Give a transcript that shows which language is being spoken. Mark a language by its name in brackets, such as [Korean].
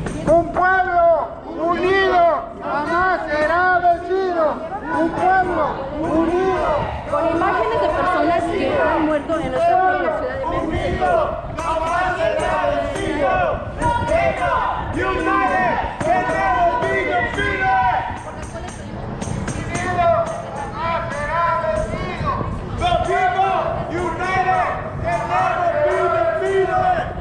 [Spanish] Un pueblo unido jamás será vencido. Un pueblo unido. Con imágenes de personas que han muerto en nuestra propia ciudad de Memphis. Jamás será vencido. [English] United can never be defeated. [Spanish] Unido jamás será vencido. [English] The people united can never be defeated.